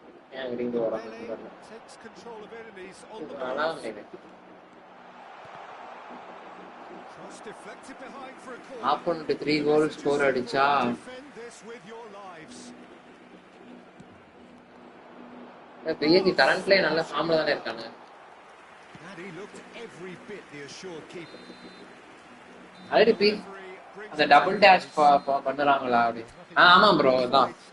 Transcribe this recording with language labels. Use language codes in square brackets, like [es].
[en] Pele takes control of it and he's on the move. Cross deflected behind for a corner. [ta] Opponent 3 goal score அடிச்சா [en] Defend this with your lives. [ta] PSG கரண்ட்ல நல்ல ஃபார்ம்ல தான இருக்காங்க. [en] And he looked every bit the assured keeper. [ta] Already அந்த double dash பண்ணறாங்களா அப்படி? ஆமா bro, அதான்.